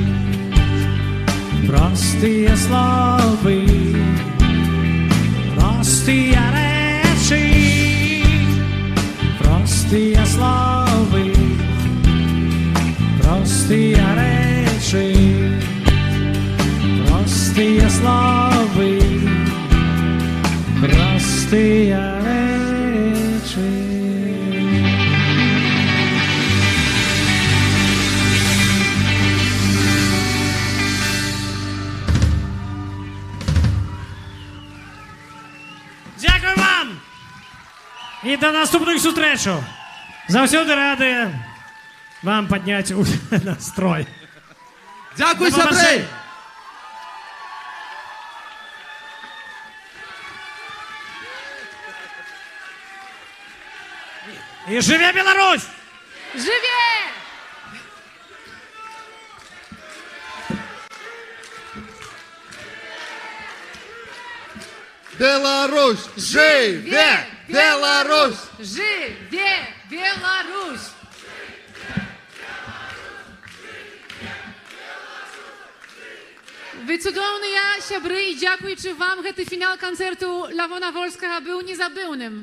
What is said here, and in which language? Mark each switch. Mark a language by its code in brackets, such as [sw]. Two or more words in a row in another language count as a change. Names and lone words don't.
[be] простыя словы, простыя рэчы, простыя словы, простыя рэчы, простыя словы, простыя рэчы. [uk] Дякую вам! І до наступних зустрічей! Завсюди раді вам підняти настрой. Дякую, сябри! І живе Білорусь! Живе! Беларусь! Живе! Беларусь! [be] Живе Беларусь! Вы цудоўныя сябры, і дзякуючы вам гэты фінал канцэрту Лавона Вольскага быў незабыўным.